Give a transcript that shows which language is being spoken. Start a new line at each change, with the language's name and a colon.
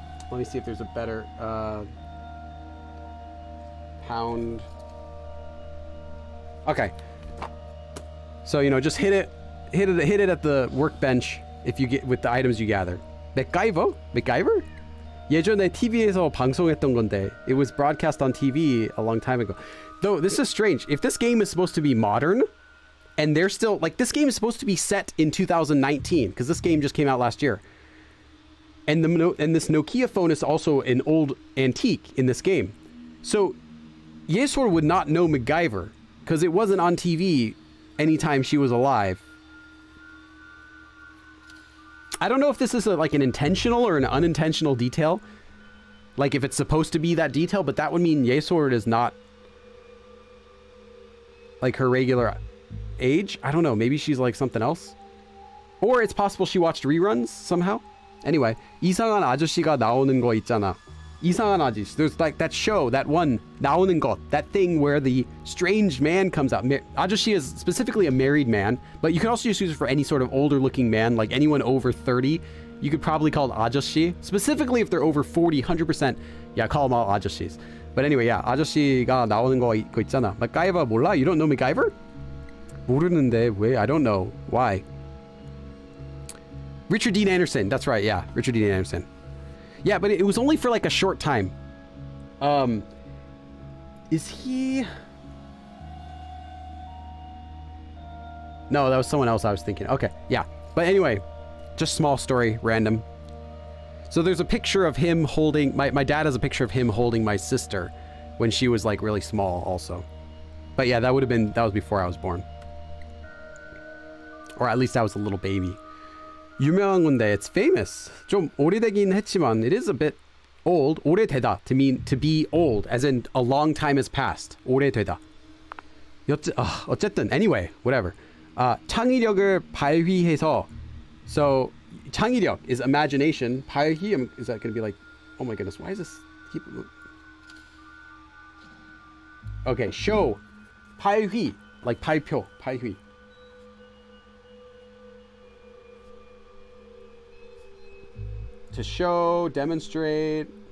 English: Let me see if there's a better pound. Okay. So, you know, just hit it at the workbench if you get with the items you gather. MacGyver?
Korean: 예전에 TV에서 방송했던 건데.
English: It was broadcast on TV a long time ago. Though, this is strange. If this game is supposed to be modern, and they're still... Like, this game is supposed to be set in 2019, because this game just came out last year. And this Nokia phone is also an old antique in this game. So, Yesor would not know MacGyver, because it wasn't on TV anytime she was alive. I don't know if this is like an intentional or an unintentional detail, Like if it's supposed to be that detail, but that would mean Yesword is not like her regular age. I don't know. Maybe she's like something else. Or it's possible she watched reruns somehow.
Korean: Anyway, 이상한 아저씨가 나오는 거 있잖아. 이상한 아저씨.
English: There's like that show, that one,
Korean: 나오는 것,
English: that thing where the strange man comes out. 아저씨 is specifically a married man, but you could also just use it for any sort of older looking man, like anyone over 30. You could probably call it 아저씨. Specifically if they're over 40, 100%. Yeah, call them all 아저씨s. But anyway, yeah,
Korean: 아저씨가 나오는 거 있잖아. MacGyver 몰라?
English: You don't know MacGyver?
Korean: 모르는데 왜?
English: I don't know. Why? Richard Dean Anderson. That's right, yeah. Richard Dean Anderson. Yeah, but it was only for like a short time. Is he... No, that was someone else I was thinking. Okay, yeah. But anyway, just small story, random. So there's a picture of him holding... My dad has a picture of him holding my sister when she was like really small also. But yeah, that was before I was born. Or at least I was a little baby.
Korean: 유명한 건데,
English: it's famous.
Korean: 좀 오래되긴 했지만,
English: it is a bit old. 오래되다, to mean to be old, as in a long time has passed.
Korean: 오래되다. 어쨌든,
English: anyway, whatever.
Korean: 창의력을 발휘해서,
English: so 창의력 is imagination. 발휘, is that going to be like, oh my goodness, why is this? Okay, show.
Korean: 발휘, like 발표, 발휘.
English: To show, demonstrate.